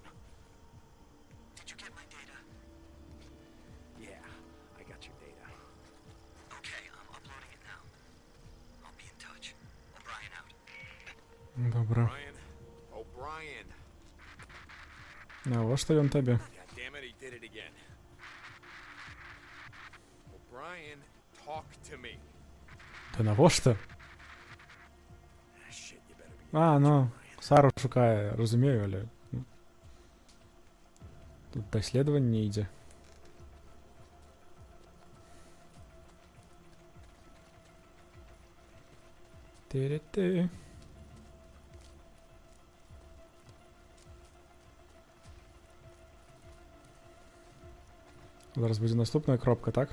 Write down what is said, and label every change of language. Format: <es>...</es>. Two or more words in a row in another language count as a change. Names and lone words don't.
<en>Did you get my data? Yeah, I got your data. Okay, I'm uploading it now. I'll be in touch. O'Brien out.</en> <be>Добра. O'Brien. Навошта ён табе?</be> <en>God damn it, he did it again. O'Brien, talk to me.</en> <be>Та навошта?</be> <en>Shit, you better be.</en> <be>А, ну, Сару шукае, разумею, але... Тут даследаванне ідзе. Ты-ры-ты. Зараз будзе наступная кропка, так?</be>